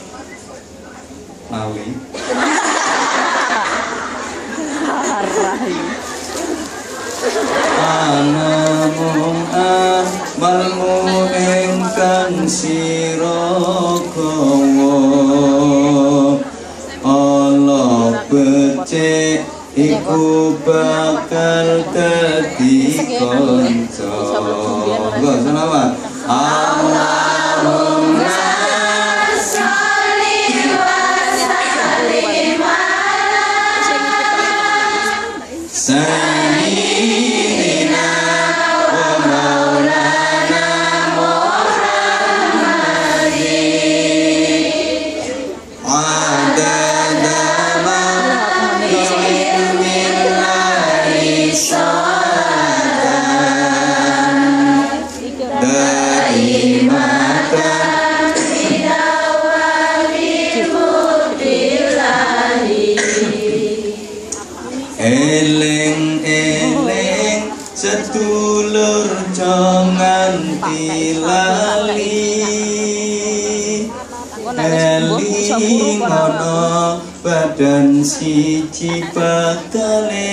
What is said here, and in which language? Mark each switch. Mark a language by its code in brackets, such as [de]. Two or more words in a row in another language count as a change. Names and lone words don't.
[jv] mawi anamung amalmu ingkang sira gawa Allah becik iku bakal dadi kanca Mbok selawat Allahumma [ar] صل وسلم على سيدنا ومولانا محمد عدد ما في علم الله شهادة دائمة بدوام ملك الله [jv] eling-eling sedulur jangan dilali elingono badan siji bakal